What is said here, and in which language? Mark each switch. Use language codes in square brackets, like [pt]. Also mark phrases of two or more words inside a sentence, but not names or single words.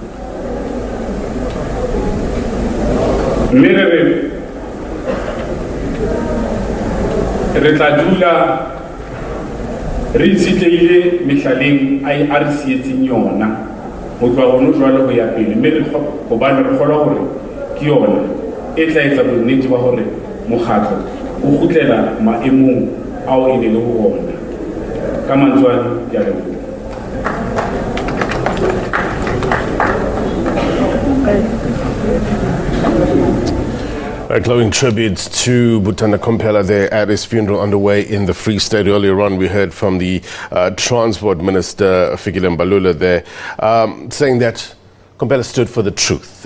[st] Mme re tla dula re itshetlehile mehlaleng a re sietseng yona ho tloha hono jwale ho ya pele, mme hobane re kgolwa hore ke yona e tla etsa bonnete ba hore mokgatlo o kgutlela maemong ao e ne le ho ona. Ka mantswe ke a leboha. [en] Glowing tributes to Butana Komphela there at his funeral underway in the Free State. Earlier on, we heard from the Transport Minister, Fikile Mbalula, there, saying that Komphela stood for the truth.